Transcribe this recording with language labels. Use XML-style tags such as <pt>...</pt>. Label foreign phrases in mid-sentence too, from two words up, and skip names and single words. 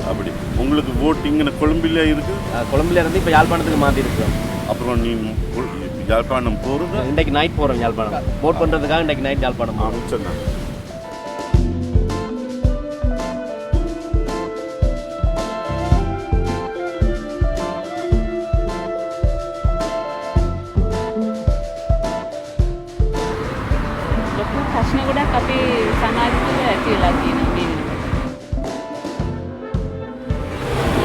<ta>அப்படி உங்களுக்கு போட்டிங்க கொழும்பில் இருக்குது? கொழும்புல இருந்து இப்போ யாழ்ப்பாணத்துக்கு மாற்றி இருக்கிறோம். அப்புறம் நீ யாழ்ப்பாணம் போகிறது? இன்றைக்கு நைட் போகிறோம் யாழ்ப்பாணம். போட் பண்ணுறதுக்காக இன்றைக்கு நைட் யாழ்ப்பாணம் சொன்னாங்க.</ta> <si>ප්‍රශ්න ගොඩක් අපේ සමාජ තුළ ඇති වෙලා තියෙනවා මේ වෙනකොට.</si>